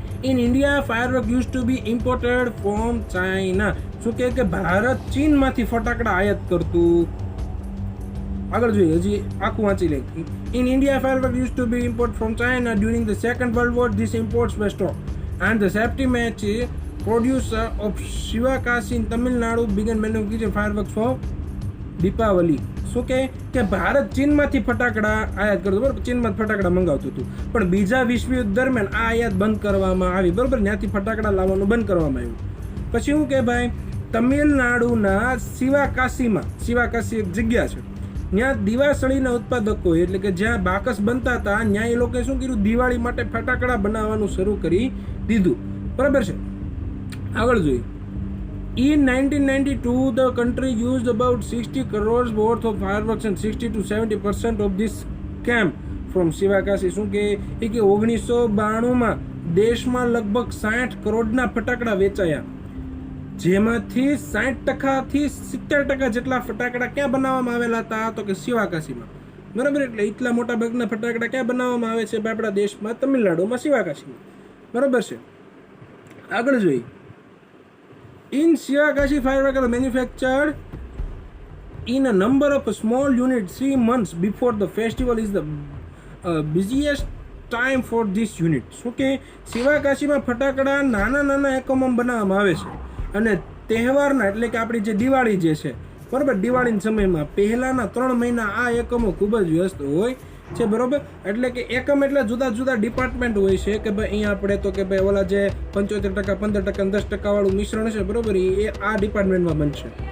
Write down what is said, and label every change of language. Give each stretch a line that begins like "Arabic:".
English: In India firework use to be imported from China.
Gujarati: શું કહે કે ભારત ચીનમાંથી ફટાકડા આયાત કરતું. આગળ જોઈએ, હજી આખું વાંચી લે.
English: In India firework use to be import from China during the second world war. This imports were stopped and the safety match producer of Shivakasi in Tamil Nadu began manufacturing fireworks for Deepavali.
Gujarati: શું કે ભારત ચીનમાંથી ફટાકડા આયાત કરતું, બરાબર, ચીનમાંથી ફટાકડા મંગાવતું હતું, પણ બીજા વિશ્વયુદ્ધ દરમિયાન આ આયાત બંધ કરવામાં આવી, બરાબર, ત્યાંથી ફટાકડા લાવવાનું બંધ કરવામાં આવ્યું. પછી શું કે ભાઈ તમિલનાડુના શિવાકાશી એક જગ્યા છે, ત્યાં દિવાસળીના ઉત્પાદકો એટલે કે જ્યાં બાકસ બનતા હતા ત્યાં એ લોકોએ શું કર્યું, દિવાળી માટે ફટાકડા બનાવવાનું શરૂ કરી દીધું, બરાબર છે. આગળ જોઈએ.
English: In 1992, the country used about 60 crores worth of fireworks and 60 to 70% of this came from Shivakasi.
Gujarati: શું કે 1992માં દેશમાં લગભગ 60 કરોડના ફટાકડા વેચાયા, જેમાંથી 60% થી 70% જેટલા ફટાકડા ક્યાં બનાવવામાં આવેલા હતા તો કે શિવાકાશીમાં, બરાબર. એટલે એટલા મોટા ભાગના ફટાકડા ક્યાં બનાવવામાં આવે છે આપણા દેશમાં, તમિલનાડુમાં, શિવાકાશીમાં, બરાબર છે. આગળ જોઈએ.
English: In Shivakashi, fireworks are manufactured in a number of small units 3 months before the festival is the busiest time for this unit.
Gujarati: શું કે શિવાકાશીમાં ફટાકડા નાના એકમોમાં બનાવવામાં આવે છે અને તહેવારના એટલે કે આપણી જે દિવાળી જે છે, બરાબર, દિવાળીના સમયમાં પહેલાના 3 મહિના આ એકમો ખૂબ જ વ્યસ્ત હોય છે, બરાબર. એટલે કે એકમ એટલે જુદા જુદા ડિપાર્ટમેન્ટ હોય છે કે ભાઈ અહીંયા આપણે તો કે ભાઈ ઓલા જે 75%, 15%, 10% વાળું મિશ્રણ છે, બરાબર, એ આ ડિપાર્ટમેન્ટમાં બનશે.